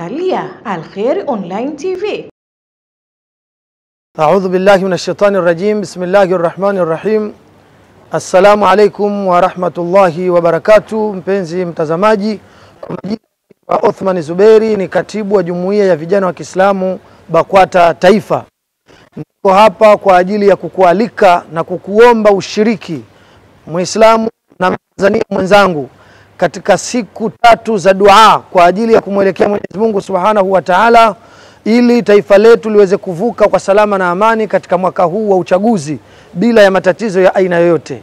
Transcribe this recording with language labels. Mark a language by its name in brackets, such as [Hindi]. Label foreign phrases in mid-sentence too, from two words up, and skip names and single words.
[Swahili] Unaangalia Al-Khair Online TV. [Arabic] أعوذ بالله من الشيطان الرجيم. بسم الله الرحمن الرحيم. السلام عليكم ورحمة الله وبركاته. [Swahili] Mpenzi mtazamaji, kwa majina wa Othman Zuberi, ni katibu wa Jumuiya ya Vijana wa Kiislamu BAKWATA Taifa. Niko hapa kwa ajili ya kukualika na kukuomba ushiriki Muislamu na Mtanzania mwenzangu katika siku 3 za dua kwa ajili ya kumwelekea Mwenyezi Mungu [Arabic] سبحانه وتعالى, [Swahili] ili taifa letu liweze kuvuka kwa salama na amani katika mwaka huu wa uchaguzi bila ya matatizo ya aina yoyote.